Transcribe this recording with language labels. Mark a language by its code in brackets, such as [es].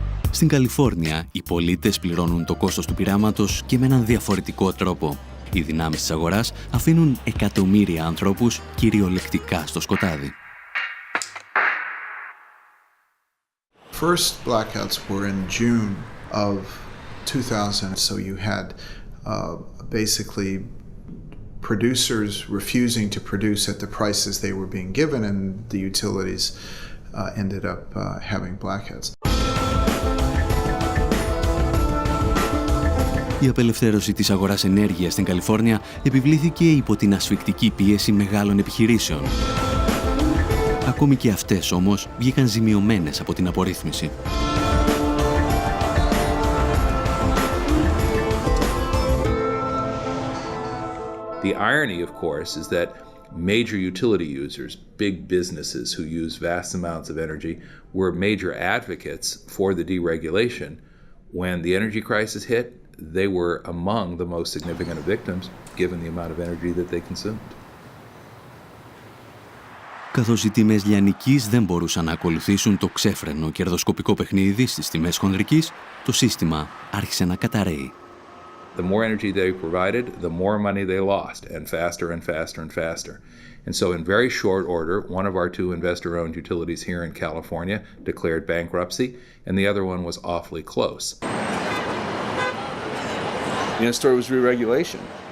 [el] Στην Καλιφόρνια, οι πολίτες πληρώνουν το κόστος του πειράματος και με έναν διαφορετικό τρόπο. Οι δυνάμεις της αγοράς αφήνουν εκατομμύρια ανθρώπους κυριολεκτικά στο σκοτάδι. [en] First blackouts were in June of 2000, so you had basically producers refusing to produce at the prices they were being given, and the utilities ended up having blackouts. [el] Η απελευθέρωση της αγοράς ενέργειας στην Καλιφόρνια επιβλήθηκε υπό την ασφικτική πίεση μεγάλων επιχειρήσεων. Ακόμη και αυτές όμως βγήκαν ζημιωμένες από την απορρίθμιση. [en] The irony, of course, is that major utility users, big businesses who use vast amounts of energy, were major advocates for the deregulation. When the energy crisis hit, they were among the most significant of victims, given the amount of energy that they consumed. [el] Καθώς οι τιμές λιανικής δεν μπορούσαν να ακολουθήσουν το ξέφρενο κερδοσκοπικό παιχνίδι στις τιμές χονδρικής, το σύστημα άρχισε να καταρρέει. [en] The more energy they provided, the more money they lost, and faster and faster and faster. And so in very short order, one of our 2 investor-owned utilities here in California declared bankruptcy, and the other one was awfully close. The end story was re-regulation.